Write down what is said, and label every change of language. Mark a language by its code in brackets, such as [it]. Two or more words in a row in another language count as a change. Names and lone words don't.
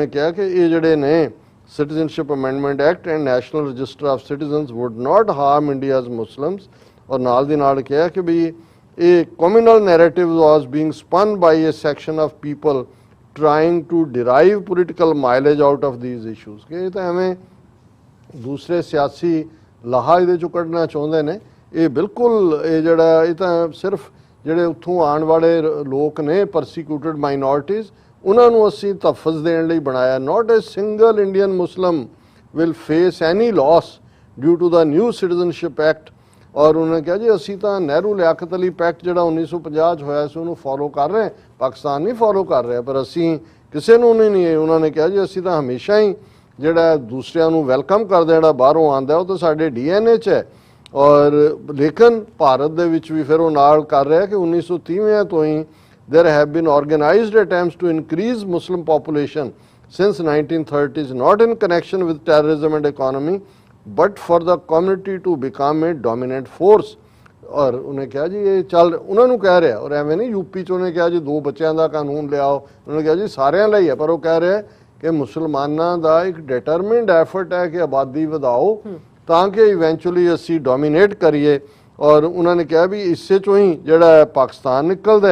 [pa] ਕਿਹਾ ਕਿ ਇਹ ਜਿਹੜੇ ਨੇ [en] citizenship amendment act and national register of citizens would not harm India's Muslims, [pa] ਔਰ ਨਾਲ ਦੀ ਨਾਲ ਕਿਹਾ ਕਿ ਵੀ ਇਹ [en] communal narrative was being spun by a section of people trying to derive political mileage out of these issues, [pa] ਕਿ ਇਹ ਤਾਂ ਐਵੇਂ ਦੂਸਰੇ ਸਿਆਸੀ ਲਾਹਾ ਇਹਦੇ ਚੋਂ ਕੱਢਣਾ ਚਾਹੁੰਦੇ ਨੇ। ਇਹ ਬਿਲਕੁਲ ਇਹ ਜਿਹੜਾ, ਇਹ ਤਾਂ ਸਿਰਫ ਜਿਹੜੇ ਉੱਥੋਂ ਆਉਣ ਵਾਲੇ ਲੋਕ ਨੇ [en] persecuted minorities, [pa] ਉਹਨਾਂ ਨੂੰ ਅਸੀਂ ਤਹਫਜ਼ ਦੇਣ ਲਈ ਬਣਾਇਆ। [en] not a single Indian Muslim will face any loss due to the new Citizenship Act। [pa] ਔਰ ਉਹਨੇ ਕਿਹਾ ਜੀ ਅਸੀਂ ਤਾਂ ਨਹਿਰੂ ਲਿਆਕਤ ਅਲੀ ਪੈਕਟ ਜਿਹੜਾ 1950 'ਚ ਹੋਇਆ ਸੀ ਉਹਨੂੰ ਫੋਲੋ ਕਰ ਰਹੇ, ਪਾਕਿਸਤਾਨ ਨਹੀਂ ਫੋਲੋ ਕਰ ਰਿਹਾ, ਪਰ ਅਸੀਂ ਕਿਸੇ ਨੂੰ ਨਹੀਂ। ਉਹਨਾਂ ਨੇ ਕਿਹਾ ਜੀ ਅਸੀਂ ਤਾਂ ਹਮੇਸ਼ਾ ਹੀ ਜਿਹੜਾ ਦੂਸਰਿਆਂ ਨੂੰ ਵੈਲਕਮ ਕਰਦੇ, ਜਿਹੜਾ ਬਾਹਰੋਂ ਆਉਂਦਾ ਉਹ ਤਾਂ ਸਾਡੇ DNA 'ਚ ਹੈ। ਔਰ ਲੇਕਿਨ ਭਾਰਤ ਦੇ ਵਿੱਚ ਵੀ ਫਿਰ ਉਹ ਨਾਲ ਕਰ ਰਿਹਾ ਕਿ 1930 ਤੋਂ ਹੀ [en] there have been organized attempts to increase Muslim population since 1930s, not in connection with terrorism and economy, but for the community to become a dominant force। [pa] ਔਰ ਉਹਨੇ ਕਿਹਾ ਜੀ ਇਹ ਚੱਲ ਉਹਨਾਂ ਨੂੰ ਕਹਿ ਰਿਹਾ, ਔਰ ਐਵੇਂ ਨਹੀਂ ਯੂਪੀ 'ਚ ਉਹਨੇ ਕਿਹਾ ਜੀ 2 ਬੱਚਿਆਂ ਦਾ ਕਾਨੂੰਨ ਲਿਆਓ, ਉਹਨੇ ਕਿਹਾ ਜੀ ਸਾਰਿਆਂ ਲਈ ਹੈ, ਪਰ ਉਹ ਕਹਿ ਰਿਹਾ ਕਿ ਮੁਸਲਮਾਨਾਂ ਦਾ ਇੱਕ [en] determined effort [pa] ਹੈ ਕਿ ਆਬਾਦੀ ਵਧਾਓ ਤਾਂ ਕਿ ਇਵੈਂਚੁਅਲੀ ਅਸੀਂ ਡੋਮੀਨੇਟ ਕਰੀਏ। ਔਰ ਉਹਨਾਂ ਨੇ ਕਿਹਾ ਵੀ ਇਸੇ 'ਚੋਂ ਹੀ ਜਿਹੜਾ ਪਾਕਿਸਤਾਨ ਨਿਕਲਦਾ।